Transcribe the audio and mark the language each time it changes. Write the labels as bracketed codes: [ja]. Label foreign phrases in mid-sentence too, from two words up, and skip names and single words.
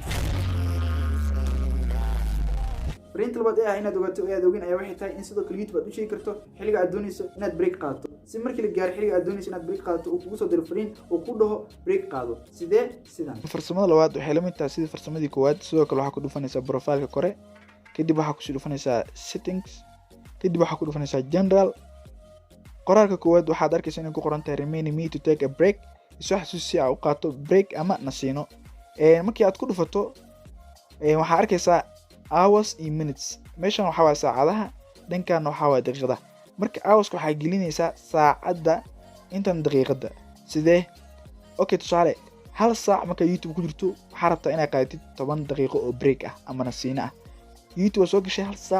[so] fariinta labaad ee ah inaad ogaato aad ogin ayaa waxay tahay in sidoo kale youtube aad u sheegi karto xilliga aad doonayso inaad break qaadato si markii la gaaro xilliga aad doonayso inaad break qaadato uu kugu soo diro fariin oo ku dhaho break qaado sidan farsamada labaad waxay la mid tahay sidii farsamadii koowaad sidoo kale waxaa ku dhufanaysaa profile-ka kore kadib waxaa ku sii dhufanaysaa settings kadib waxaa ku dhufanaysaa general qoraalka koowaad waxaad arkaysaa inay ku qoran tahay [en] remind me to take a break [so] isoo xasuusi aad u qaato break ama nasiino markii aad ku dhufato waxaa arkaysaa [en] hours and minutes [so] meeshan waxa waa saacadaha dhankan waxa waa daqiiqada marka hours waxa gelinaysaa saacada intan daqiiqada sidee okay tusaale 1 saac marka youtube ku jirto waxa rabtaa inaad qaadatid 10 daqiiqo oo break ah ama nasiino ah youtube soo gashay 1 saac